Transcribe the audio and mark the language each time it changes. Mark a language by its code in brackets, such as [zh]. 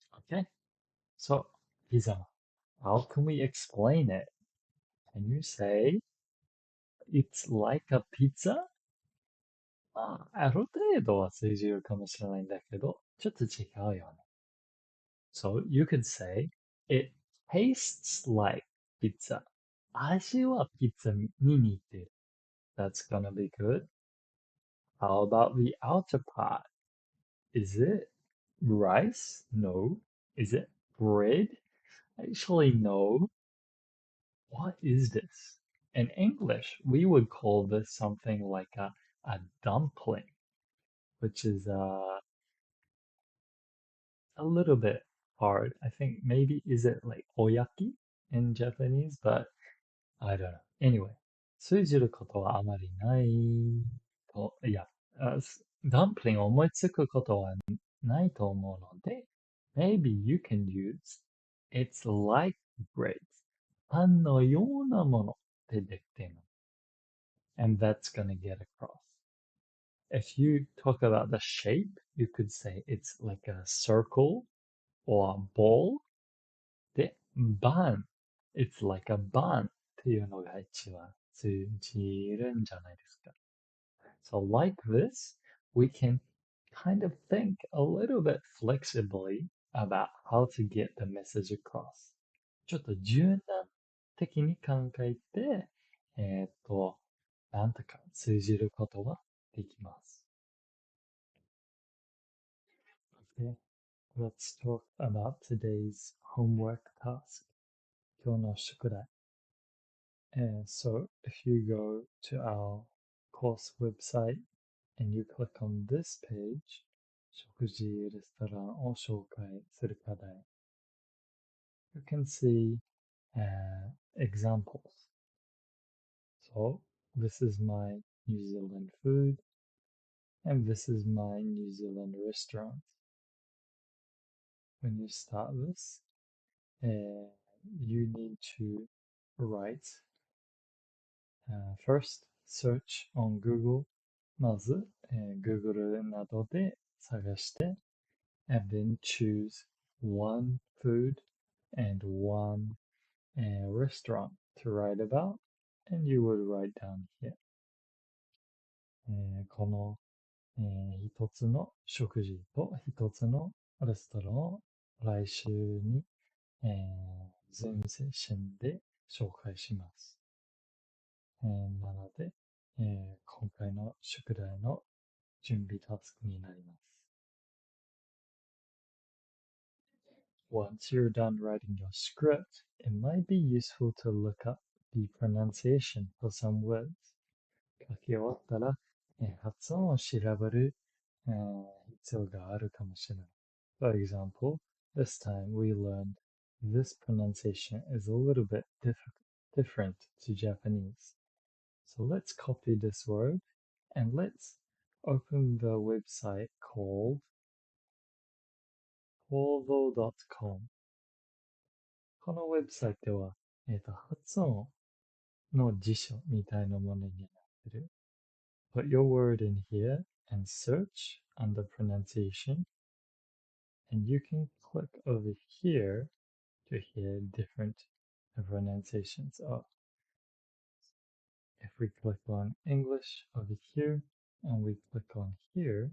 [en] Okay, so pizzaman. How can we explain it? Can you say it's like a pizza? [ja] まあ、ある程度は通じるかもしれないんだけど、ちょっと違うよね。 [en] So you could say it tastes like pizza. [ja] 味はピッツァに似てる。 [en] That's gonna be good. How about the outer part? Is it rice? No. Is it bread? Actually, no. What is this? In English, we would call this something like a dumpling, which is a little bit hard. I think maybe is it like oyaki in Japanese, but I don't know. [ja] Anyway, 通じることはあまりないと、いや、ダンプリングを思いつくことはないと思うので、 [en] maybe you can use it's like bread. [ja] パンのようなものでできているの。 [en] And that's gonna get across. If you talk about the shape, you could say it's like a circle or a ball. で、bun. It's like a bun [ja] っていうのが一番通じるんじゃないですか。 [en] So like this, we can kind of think a little bit flexibly about how to get the message across. [ja] ちょっと柔軟的に考えて、なんとか通じることができます。 [en] Okay, let's talk about today's homework task. [ja] 今日の宿題。 [en] So if you go to our course website and you click on this page, [ja] 食事レストランを紹介する課題 [en] you can see examples. So this is my New Zealand food and this is my New Zealand restaurant. When you start this, you need to write first search on Google. [ja] まず、Google などで探して [en] and then choose one food and one restaurant to write about, and you would write down here. [ja] この、一つの食事と一つのレストランを来週に、ズームセッションで紹介します。なので、今回の宿題の準備タスクになります。 [en] Once you're done writing your script, it might be useful to look up the pronunciation for some words. [ja] 書き終わったら、発音を調べる、必要があるかもしれない。 [en] For example, this time we learned this pronunciation is a little bit different to Japanese. So let's copy this word and let's open the website called polvo.com. [ja] このウェブサイトは、発音の辞書みたいなものになってる。 [en] Put your word in here and search under pronunciation, and you can click over here to hear different pronunciations of. If we click on English over here and we click on here,